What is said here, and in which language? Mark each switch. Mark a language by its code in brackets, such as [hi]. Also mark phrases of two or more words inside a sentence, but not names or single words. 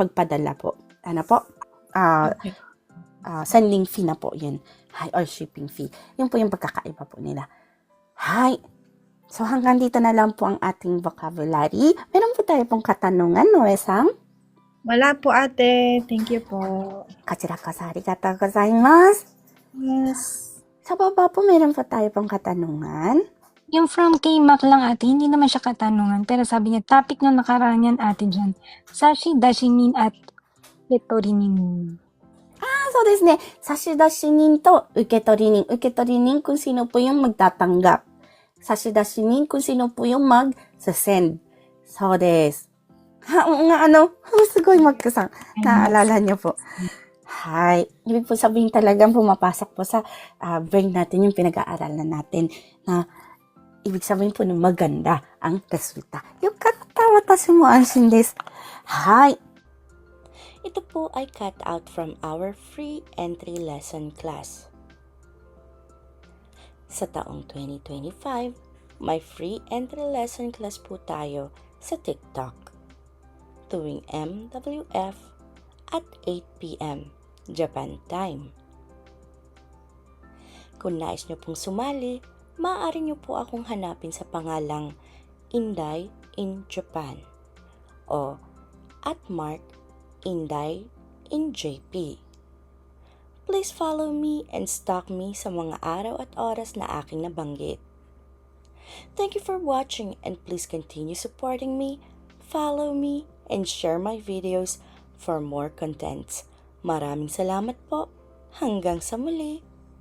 [tl] Pagpadala po. [en] Sending fee [tl] na po yun. [en] Hay, or shipping fee. [tl] Yun po yung pagkakaiba po nila. [ja] Hay. [tl] So, hanggang dito na lang po ang ating vocabulary. Meron po tayo pong katanungan, Noe-san? Wala po, ate. [en] Thank you po. [ja] こちらこそありがとうございます. [en] Yes. [tl] Sa baba po, meron po tayo pong katanungan. Yung from K-Mac lang ate, hindi naman siya katanungan. Pero sabi niya, topic nung nakaraan yan ate dyan. Sashi, dashinin at ketorinin. [ja] そうですね、差出人と受取人. [tl] Uketorinin kung sino po yung magtatanggap. Sashidashinin kung sino po yung mag-send. [ja] そうです. Sugoi magkasang. [tl] Naalala niyo po. Hay. Ibig po sabihin talagang pumapasok po sa brain natin yung pinag-aaralan natin na ibig sabihin po na maganda ang resulta. [ja] よかった, 私も安心です. Hay. [tl] Ito po ay [en] cut out from our free entry lesson class. [tl] Sa taong 2025, may [en] free entry lesson class [tl] po tayo sa TikTok tuwing MWF at 8 p.m. [en] Japan time. [tl] Kung nais nyo pong sumali, maaari nyo po akong hanapin sa pangalang Inday in Japan o @Mark Inday in JP. [en] Please follow me and stalk me [tl] sa mga araw at oras na aking nabanggit. [en] Thank you for watching and please continue supporting me, follow me, and share my videos for more contents. [tl] Maraming salamat po. Hanggang sa muli.